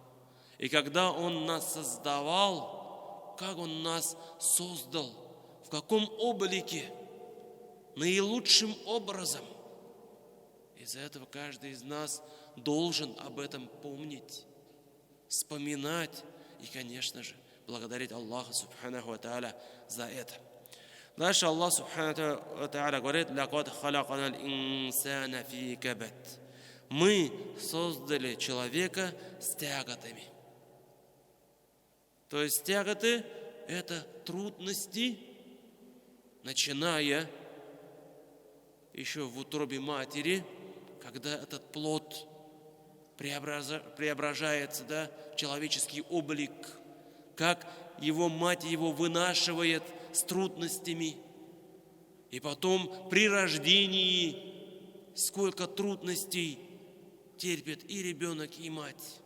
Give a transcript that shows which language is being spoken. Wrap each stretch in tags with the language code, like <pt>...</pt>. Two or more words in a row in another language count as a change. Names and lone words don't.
<ru>И когда Он нас создавал, как Он нас создал, в каком облике, наилучшим образом. Из-за этого каждый из нас должен об этом помнить, вспоминать и, конечно же, благодарить Аллаха</ru> <ar>سبحانه وتعالى</ar> <ru>за это. Дальше Аллах</ru> <ar>سبحانه وتعالى</ar> <ru>говорит:</ru> <ar>«لقد خلقنا الإنسان في كبد».</ar> <ru>Мы создали человека с тяготами. То есть тяготы – это трудности, начиная еще в утробе матери, когда этот плод преображается, в человеческий облик, как его мать его вынашивает с трудностями, и потом при рождении сколько трудностей терпит и ребенок, и мать.</ru>